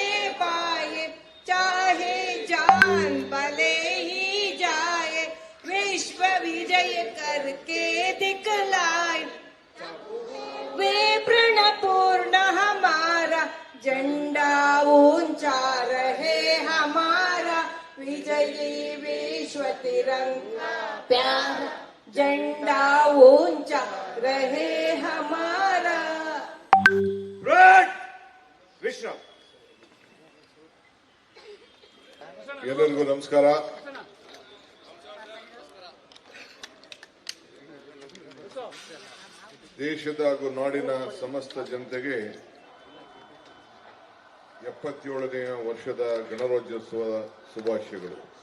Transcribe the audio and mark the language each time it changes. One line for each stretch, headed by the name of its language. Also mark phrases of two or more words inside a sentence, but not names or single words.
Hindi: पाए चाहे जान भले ही जाए विश्व विजय करके दिखलाए वे प्रण पूर्ण हमारा झंडा ऊंचा रहे हमारा विजयी विश्व तिरंगा प्यारा झंडा ऊंचा रहे हमारा.
Kannada: ವಿಶ್ವ ಎಲ್ಲರಿಗೂ ನಮಸ್ಕಾರ. ದೇಶದ ಹಾಗೂ ನಾಡಿನ ಸಮಸ್ತ ಜನತೆಗೆ 77ನೆಯ ವರ್ಷದ ಗಣರಾಜ್ಯೋತ್ಸವದ ಶುಭಾಶಯಗಳು.